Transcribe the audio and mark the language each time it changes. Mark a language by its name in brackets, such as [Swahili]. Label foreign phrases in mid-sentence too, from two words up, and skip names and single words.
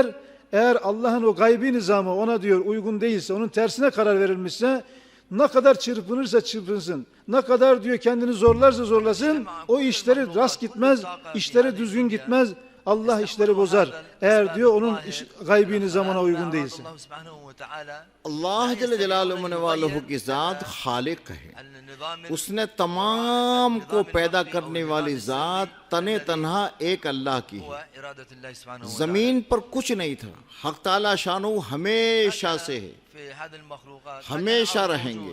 [Turkish] Eğer Allah'ın o gaybi nizamı ona diyor uygun değilse, onun tersine karar verilmişse, ne kadar çırpınırsa çırpınsın, ne kadar diyor kendini zorlarsa zorlasın, o işleri rast gitmez, işleri düzgün gitmez. Allah işleri bozar. Eğer diyor onun gaybi nizamına uygun değilse. [Arabic] الله جل جلاله [Hindi] की ज़ात खालिक है, उसने तमाम को पैदा करने वाली ज़ात तने तन्हा एक अल्लाह की है। ज़मीन पर कुछ नहीं था, हक़ ताला शानू हमेशा से है, हमेशा रहेंगे।